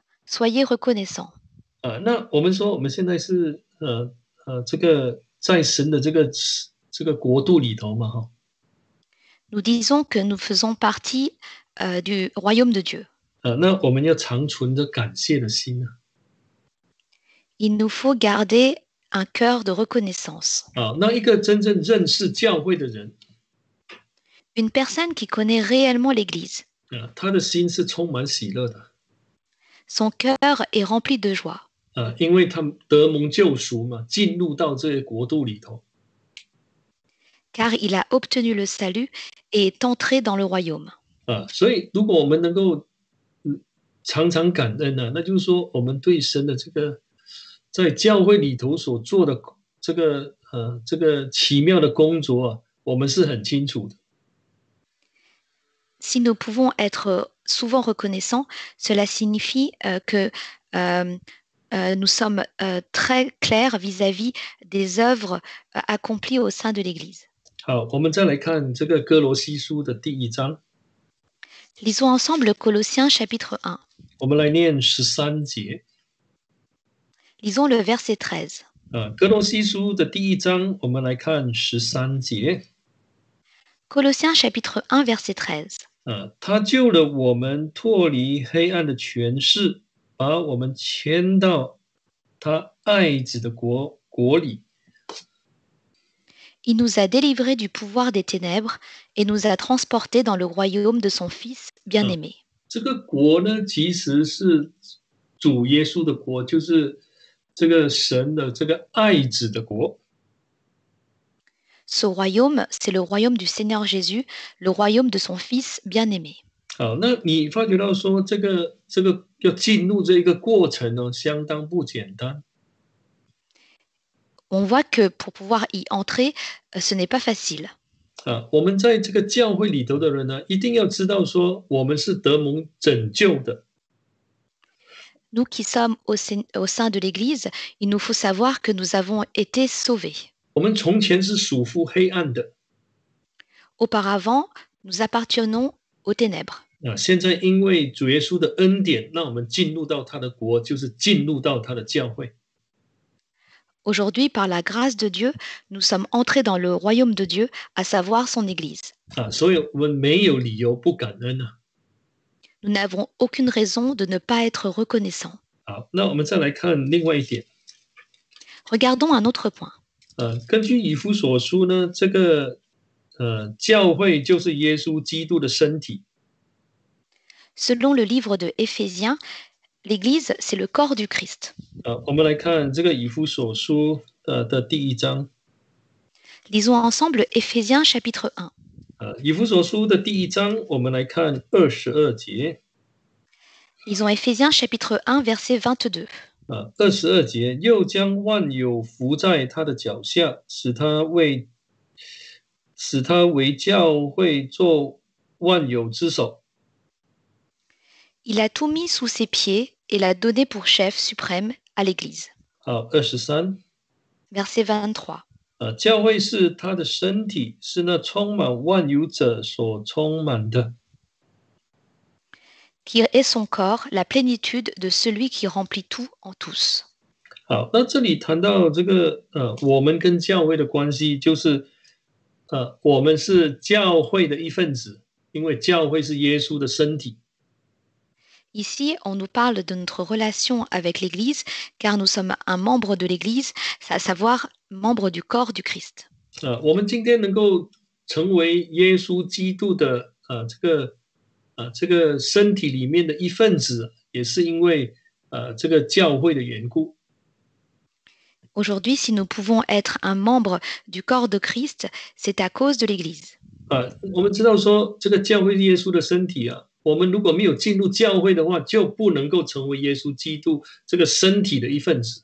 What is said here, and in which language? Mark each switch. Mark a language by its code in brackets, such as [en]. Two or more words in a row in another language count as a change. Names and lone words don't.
[fr] Soyez reconnaissants. [zh] 那我们说我们现在是这个在神的这个国度里头嘛哈。 [fr] Nous disons que nous faisons partie du royaume de Dieu. [zh] 那我们要常存着感谢的心啊。 [fr] Il nous faut garder un cœur de reconnaissance. [zh] 那一个真正认识教会的人， [fr] Une personne qui connaît réellement l'Église. [zh] 他的心是充满喜乐的。 [fr] Son cœur est rempli de joie. [zh] 因为他得蒙救赎嘛，进入到这个国度里头。 [fr] car il a obtenu le salut et est entré dans le royaume. [zh] 所以如果我们能够常常感恩呢，那就是说我们对神的这个在教会里头所做的这个奇妙的工作我们是很清楚的。 [fr] Si nous pouvons être souvent reconnaissants, cela signifie que nous sommes très clairs vis-à-vis des œuvres accomplies au sein de l'Église. [zh] 好，我们再来看这个哥罗西书的第1章。 [fr] Lisons ensemble Colossiens chapitre 1. [zh] 我们来念13节。 [fr] Lisons le verset 13. [zh] 哥罗西书的第1章，我们来看13节。 [fr] Colossiens chapitre 1 verset 13. [zh] 他救了我们脱离黑暗的权势，把我们迁到他爱子的国里。 [fr] Il nous a délivrés du pouvoir des ténèbres et nous a transportés dans le royaume de son Fils bien-aimé. [zh] 这个国呢，其实是主耶稣的国，就是这个神的这个爱子的国。 [fr] Ce royaume, c'est le royaume du Seigneur Jésus, le royaume de son Fils bien-aimé. [zh] 好，那你发觉到说，这个要进入这个过程呢，相当不简单。 [fr] On voit que pour pouvoir y entrer, ce n'est pas facile. [zh] 我们在这个教会里头的人呢，一定要知道说，我们是得蒙拯救的。 [fr] Nous qui sommes au sein de l'Église, il nous faut savoir que nous avons été sauvés. [zh] 我们从前是属乎黑暗的。 [fr] Auparavant, nous appartenons aux ténèbres. [zh] 现在因为主耶稣的恩典，让我们进入到他的国，就是进入到他的教会。 [fr] Aujourd'hui, par la grâce de Dieu, nous sommes entrés dans le royaume de Dieu, à savoir son Église. [zh] 所以我们没有理由不感恩啊。 [fr] Nous n'avons aucune raison de ne pas être reconnaissants. [zh] 好，那我们再来看另外一点。 [fr] Regardons un autre point. [zh] 根据以弗所书呢，这个教会就是耶稣基督的身体。 [fr] Selon le livre de Éphésiens, l'Église, c'est le corps du Christ. [zh] 我们来看这个以弗所书的第1章。 [fr] Lisons ensemble Éphésiens chapitre 1. [zh] 以弗所书的第1章，我们来看22节。 [fr] Lisons Éphésiens chapitre 1 verset 22. [zh] 22 节，又将万有伏在他的脚下，使他为教会做万有之首。 [fr] Il a tout mis sous ses pieds et l'a donné pour chef suprême à l'Église. [zh] 23 [fr] Verset 23. [zh] 教会是他的身体，是那充满万有者所充满的。 [fr] Qui est son corps, la plénitude de celui qui remplit tout en tous. [zh] 好，那这里谈到这个我们跟教会的关系，就是我们是教会的一份子，因为教会是耶稣的身体。 [fr] Ici, on nous parle de notre relation avec l'Église, car nous sommes un membre de l'Église, à savoir membre du corps du Christ. [zh] 我们今天能够成为耶稣基督的这个身体里面的一份子，也是因为这个教会的缘故。 [fr] Aujourd'hui, si nous pouvons être un membre du corps de Christ, c'est à cause de l'Église. [zh] 我们知道说这个教会是耶稣的身体我们如果没有进入教会的话，就不能够成为耶稣基督这个身体的一份子。